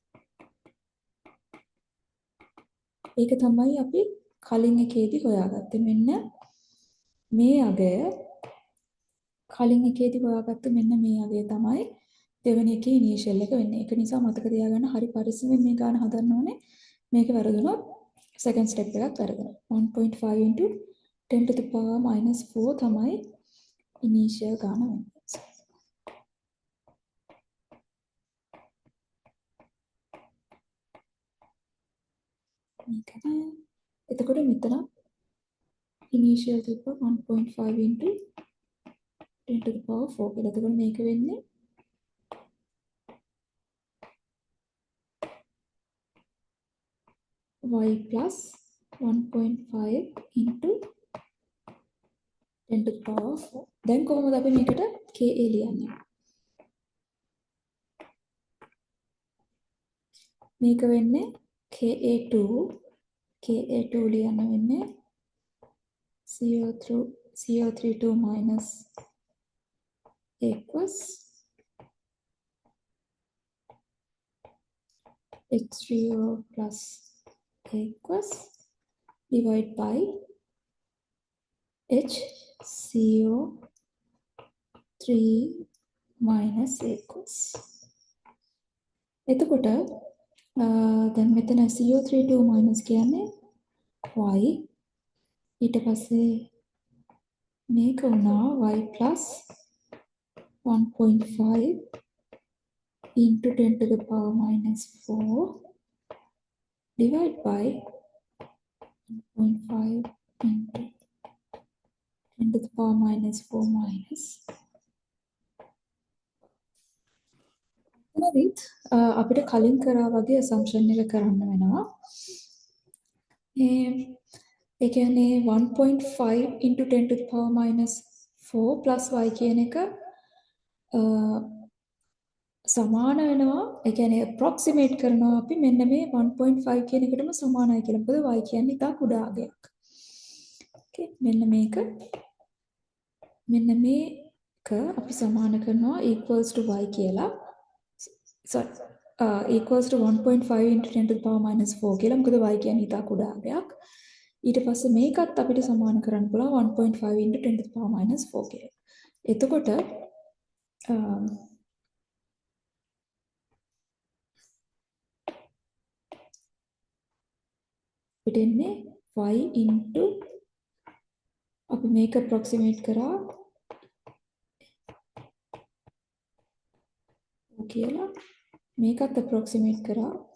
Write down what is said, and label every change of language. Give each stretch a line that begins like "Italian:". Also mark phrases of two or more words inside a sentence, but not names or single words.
Sinhala: ඒක තමයි අපි කලින් එකේදී හොයාගත්තේ. මෙන්න මේ අගය කලින් එකේදී හොයාගත්ත මෙන්න මේ අගය තමයි දෙවෙනි එකේ ඉනිෂියල් එක වෙන්නේ. ඒක නිසා මතක තියාගන්න හරි පරිස්සමෙන් මේ ගාන හදන්න ඕනේ. මේක වැරදුනොත්
English: second step
Sinhala: එකක් වැරදුනොත්
English: 1.5 into 10 to the power minus 4
Sinhala: තමයි initial ගාන වෙන්නේ. මේක එතකොට මෙතන initial තිබ්බ
English: 1.5 into 10 to the power 4
Sinhala: කියලා. එතකොට මේක වෙන්නේ
English: y plus 1.5 into 10 to the power 4.
Sinhala: දැන් කොහොමද අපි මේකට ka ලියන්නේ? මේක වෙන්නේ ka2 ලියන්න වෙන්නේ
English: CO32 minus equals H3O plus equals divide by HCO3 minus equals.
Sinhala: එතකොට දැන් මෙතන
English: CO32 minus
Sinhala: කියන්නේ y ඊට පස්සේ මේක වුණා
English: y plus 1.5 into 10 to the power minus 4 divide by 1.5 into 10 to the power minus 4 minus
Sinhala: එතනදිත් අපිට කලින් කරා වගේ assumption එක කරන්න වෙනවා. ඒ කියන්නේ
English: 1.5 into 10 to the power minus 4 plus y
Sinhala: කියන එක සමාන වෙනවා. ඒ කියන්නේ approximate කරනවා අපි මෙන්න මේ 1.5 කියන එකටම සමානයි කියලා. මොකද y කියන්නේ ඉතා කුඩා අගයක්. okay මෙන්න මේක අපි සමාන කරනවා
English: equals to y
Sinhala: කියලා.
English: sorry equals to 1.5 into 10 to the power minus 4 කියලා.
Sinhala: මොකද y කියන්නේ ඉතා කුඩා අංකයක්. ඊට පස්සේ මේකත් අපිට සමාන කරන්න පුළුවන්
English: 1.5 into 10 to the power minus 4
Sinhala: කියලා. එතකොට අපිට එන්නේ
English: y into
Sinhala: අපි මේක approximate කරා කියලා මේකත් approximate කරා.